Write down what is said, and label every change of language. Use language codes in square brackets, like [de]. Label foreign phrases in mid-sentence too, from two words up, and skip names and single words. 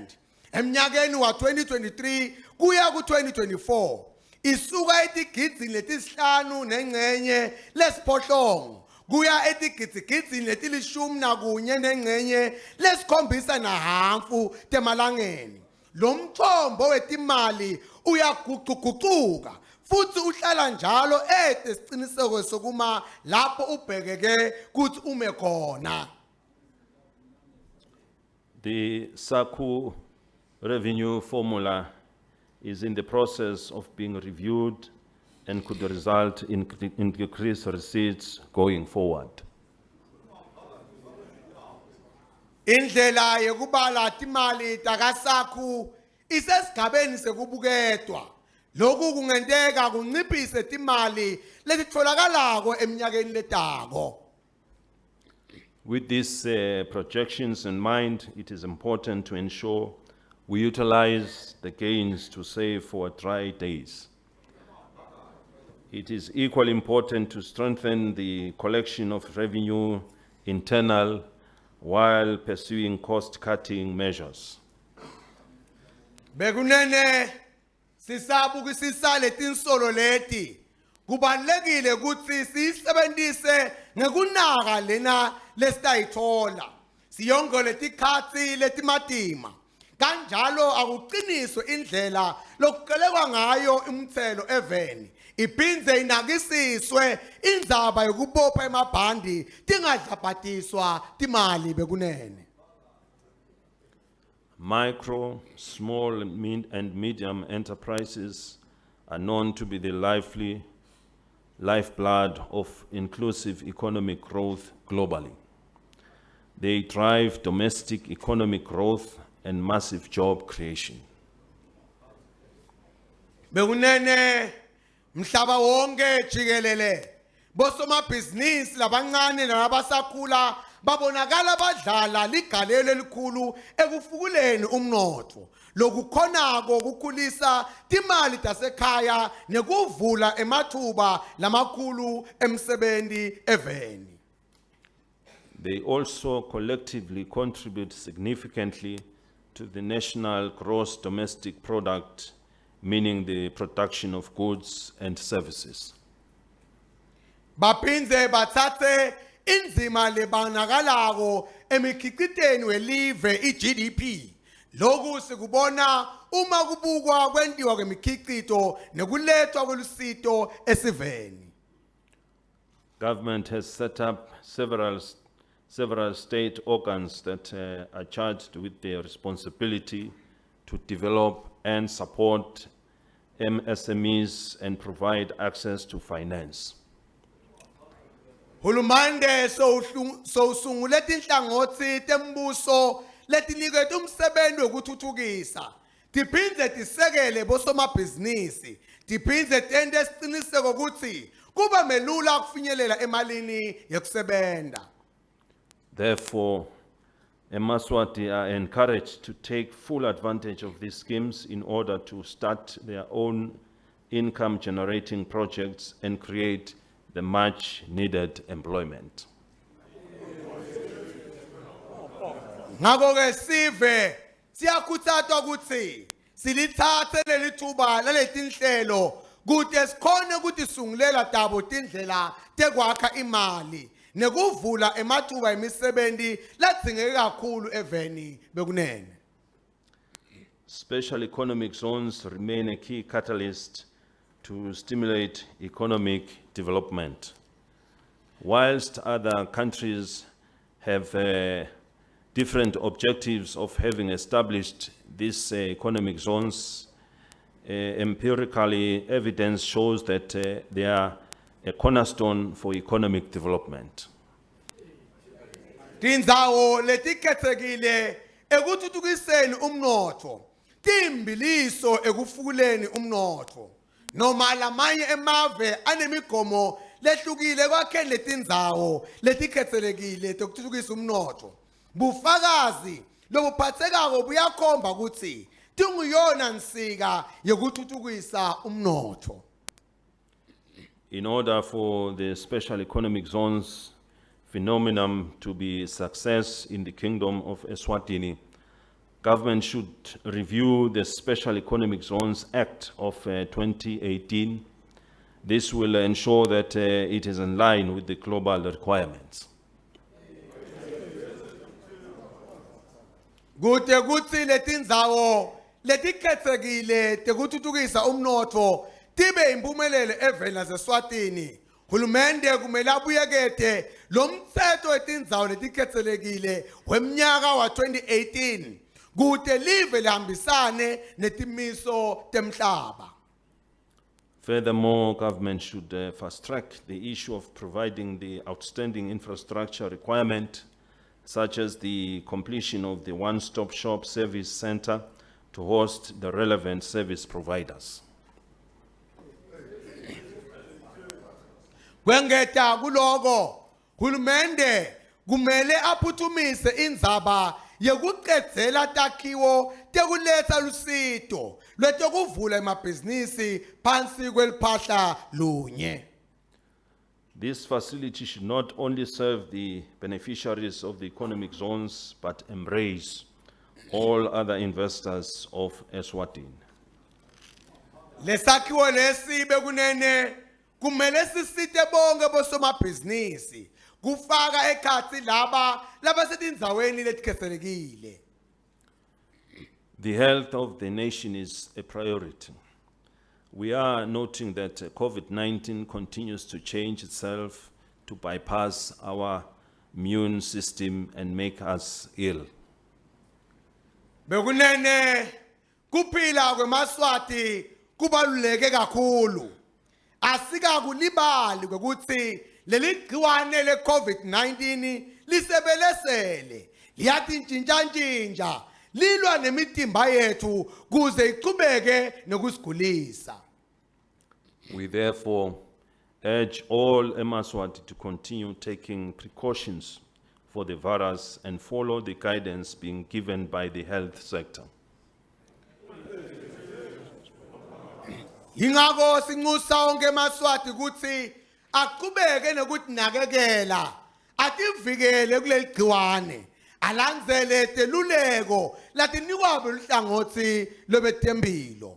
[ss] Emnyakeni wa 2023 kuya ku 2024 isuka etigidini letisihlanu nengcenye lesiphohlongo kuya etigidini letilishumi nakunye nengcenye lesikhombisa nahamfu temalangeni. Lo mthombo wetimali uyaguquguquka futhi uhlala njalo siciniseko sokuma lapho ubhekeke kuthi ume khona. [en] The SACU revenue formula is in the process of being reviewed and could result in increased receipts going forward. [ss] Indlela yokubala timali takaSACU isesigabeni sekubuketwa. Lokhu kungenteka kunciphise timali letitfolakalako eminyakeni letako. [en] With these projections in mind, it is important to ensure we utilize the gains to save for dry days. It is equally important to strengthen the collection of revenue internal while pursuing cost-cutting measures. [ss] Bekunene sisabukisisa letinsolo leti kubalekile ukuthi sisebenzise ngekunaka lena lesitayithola siyongole tikhatsi letimatima kanjalo akuqiniswe indlela lokuqelekwa ngayo imthelo eveni iphindze inakisiswe indzaba yokubopha emabhandi tingadlabhatiswa timali bekunene. [en] Micro, small, and medium enterprises are known to be the lifeblood of inclusive economic growth globally. They drive domestic economic growth and massive job creation. [ss] Bekunene mhlaba wonke jikelele bosomabhizinisi labancane nabasakhula babonakala badlala ligalelo elikhulu ekufukuleni umnotho lokukhonako kukhulisa timali tasekhaya nekuvula emathuba lamakhulu emsebenzi eveni. [en] They also collectively contribute significantly to the national gross domestic product, meaning the production of goods and services. [ss] Baphindze batsatse inzima lebanakalako emikhiciteni welive iGDP. Lokhu sikubona uma kubukwa kwentiwa kwemikhicito nekulethwa kwelusito esiveni. [en] Government has set up several state organs that are charged with the responsibility to develop and support MSMEs and provide access to finance. [ss] Hulumande so sungule tinhlangotsi tembuso letiniketa umsebenzi wokuthuthukisa tiphindze tisekele bosomabhizinisi tiphindze tente siciniseko ukuthi kuba melula kufinyelela emalini yekusebenta. [en] Therefore, eMswati are encouraged to take full advantage of these schemes in order to start their own income-generating projects and create the much-needed employment. [ss] Ngako-ke sive siyakhuthazwa ukuthi silithathe leli thuba laletinhlelo kude sikhone ukuthi sungulela dabo tindlela tekwakha imali nekuvula emathuba emisebenzi ladzingeke kakhulu eveni bekunene. [en] Special economic zones remain a key catalyst to stimulate economic development. Whilst other countries have different objectives of having established these economic zones, empirically evidence shows that they are a cornerstone for economic development. [ss] Tindzawo letikhetsekile ekuthuthukiseni umnotho timbiliso ekufukuleni umnotho noma lamanye emave anemigomo lehlukile kwakheni letindzawo letikhetsekile tekuthuthukisa umnotho bufakazi lobuphathekako buyakhomba ukuthi tinguyona nsika yokuthuthukisa umnotho. [en] In order for the special economic zones phenomenon to be a success in the Kingdom of Eswatini, government should review the Special Economic Zones Act of 2018. This will ensure that it is in line with the global requirements. [ss] Kude kuthi letindzawo letikhetsekile tekuthuthukisa umnotfo tibe impumelelo eveni laseSwatini. Hulumende kumele abuyekete lo mthetho wetindzawo letikhetsekile wemnyaka wa 2018 kude live lihambisane netimiso temhlaba. [en] Furthermore, government should fast-track the issue of providing the outstanding infrastructure requirement, such as the completion of the one-stop shop service center to host the relevant service providers. [ss] Kwengeta kuloko, hulumende kumele aphuthumise indzaba yekuqedzela takhiwo tekuletha lusito lwetekuvula emabhizinisi phansi kweliphahla lunye. [en] This facility should not only serve the beneficiaries of the economic zones, but embrace all other investors of Eswatini. [ss] Lesakhiwo lesi bekunene kumele sisite bonke bosomabhizinisi kufaka ekhatsi laba labasetindzaweni letikhetsekile. [en] The health of the nation is a priority. We are noting that COVID-19 continues to change itself to bypass our immune system and make us ill. [ss] Bekunene kuphila kweMswati kubaluleke kakhulu. Asikakulibali ukuthi leli gciwane le COVID-19 lisebelesele liyatintshintsha lilwa nemitimba yethu kuze iqhubeke nokusigulisa. [en] We therefore urge all Mswati to continue taking precautions for the virus and follow the guidance being given by the health sector. [ss] Ingako sinxusa onke eMswati ukuthi aqhubeke nokutinakekela ativikele kuleli gciwane alandzele teluleko latinikwa luhlangothi lobetempilo.